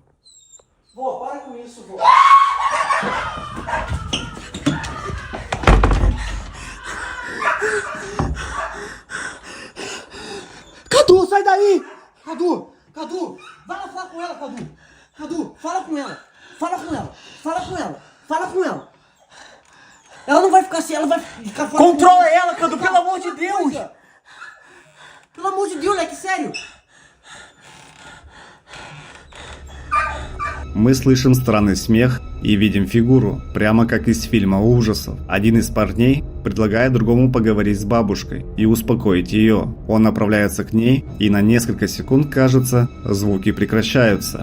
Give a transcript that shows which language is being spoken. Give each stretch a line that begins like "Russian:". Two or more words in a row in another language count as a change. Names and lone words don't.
Portuguese: Vó, para com isso, vó. Cadu, sai daí! Cadu, Cadu, vai lá falar com ela, Cadu. Cadu, fala com ela. Fala com ela, fala com ela, fala com ela. Ela não vai ficar assim, ela vai ficar fora. Controla ela, Cadu, pelo amor de Deus! Pelo amor de Deus, Leque, sério!
Russian: Мы слышим странный смех и видим фигуру, прямо как из фильма ужасов. Один из парней предлагает другому поговорить с бабушкой и успокоить ее. Он направляется к ней, и на несколько секунд, кажется, звуки прекращаются.